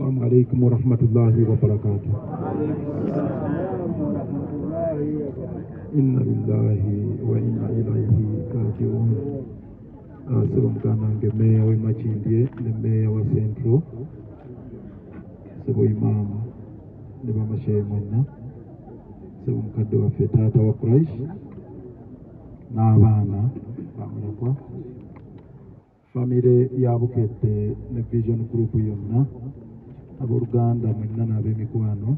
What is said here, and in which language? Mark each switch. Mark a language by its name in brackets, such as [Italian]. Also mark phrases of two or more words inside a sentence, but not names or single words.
[Arabic] عليكم ورحمة الله وبركاته. إن لله وإنا إليه راجعون. [Ganda] Sebo mkanange meya we Machindye ne meya wa Central, sebo imamu ne bamashehe mwenna, sebo mukadde waffe taata wa Quraish n'abaana bamulekwa, famire ya Bukedde ne Vision Group yonna, abooluganda mwenna n'ab'emikwano.